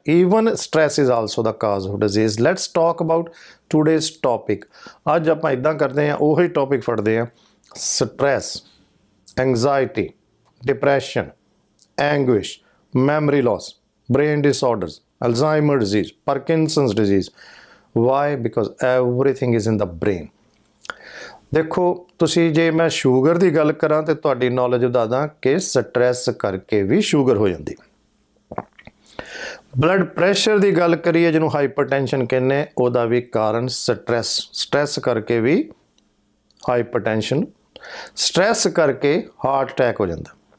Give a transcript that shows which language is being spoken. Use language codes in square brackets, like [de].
[en] Even stress is also the cause of disease. Let's talk about today's topic. [pa] ਅੱਜ ਆਪਾਂ ਇੱਦਾਂ ਕਰਦੇ ਹਾਂ, ਉਹੀ ਟੌਪਿਕ ਫੜਦੇ ਹਾਂ, stress, anxiety, depression, ਐਂਗੁਇਸ਼, memory loss, brain disorders, Alzheimer disease, Parkinson's disease. [en] Why? Because everything is in the brain. [pa] ਦੇਖੋ ਤੁਸੀਂ ਜੇ ਮੈਂ ਸ਼ੂਗਰ ਦੀ ਗੱਲ ਕਰਾਂ ਤੇ ਤੁਹਾਡੀ ਨੌਲੇਜ ਵਧਾ ਦਾਂ ਕਿ ਸਟ੍ਰੈਸ ਕਰਕੇ ਵੀ ਸ਼ੂਗਰ ਹੋ ਜਾਂਦੀ। ਬਲੱਡ ਪ੍ਰੈਸ਼ਰ ਦੀ ਗੱਲ ਕਰੀਏ ਜਿਹਨੂੰ ਹਾਈਪਰਟੈਂਸ਼ਨ ਕਹਿੰਦੇ, ਉਹਦਾ ਵੀ ਕਾਰਨ ਸਟ੍ਰੈਸ ਕਰਕੇ ਵੀ ਹਾਈਪਰਟੈਂਸ਼ਨ, ਸਟ੍ਰੈਸ ਕਰਕੇ ਹਾਰਟ ਅਟੈਕ ਹੋ ਜਾਂਦਾ।